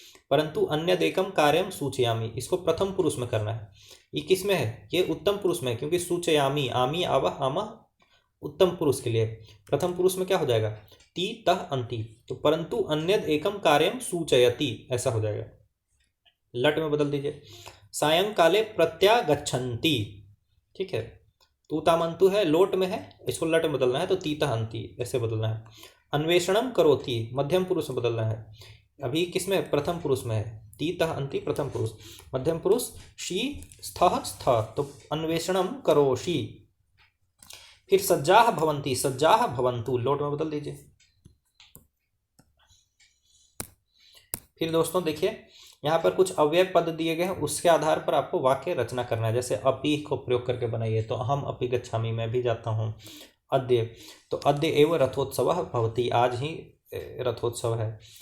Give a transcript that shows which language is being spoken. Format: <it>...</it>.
<sa>परंतु अन्यदेकम कार्यम सूचयामि,</sa> <hi>इसको प्रथम पुरुष में करना है। ये किस में है, ये उत्तम पुरुष में है, क्योंकि सूचयामि, आमी आवह आमह उत्तम पुरुष के लिए। प्रथम पुरुष में क्या हो जाएगा, ती तह अंति, तो</hi> <sa>परंतु अन्यद एकम कार्यम सूचयति,</sa> <hi>ऐसा हो जाएगा। लट में बदल दीजिए।</hi> <sa>सायंकाले प्रत्यागच्छन्ति।</sa> <hi>ठीक है, तूतामंतु है, लोट में है, इसको लट में बदलना है तो तीता अंति ऐसे बदलना है।</hi> <sa>अन्वेषणम करोति</sa> <hi>मध्यम पुरुष में बदलना है। अभी किसमें? प्रथम पुरुष में है, तीतः अंति प्रथम पुरुष। मध्यम पुरुष शी स्थः स्थ, तो</hi> <sa>अन्वेषणम करोषि।</sa> <hi>फिर</hi> <sa>सज्जाः भवन्ति, सज्जाः भवन्तु,</sa> <hi>लोट में बदल दीजिए। फिर दोस्तों देखिए, यहाँ पर कुछ अव्यय पद दिए गए हैं, उसके आधार पर आपको वाक्य रचना करना है। जैसे अपि को प्रयोग करके बनाइए, तो</hi> <sa>अहम अपि गच्छामि,</sa> <hi>मैं भी जाता हूँ। अद्य, तो</hi> <sa>अद्य एव रथोत्सवः भवति,</sa> <hi>आज ही रथोत्सव है।</hi>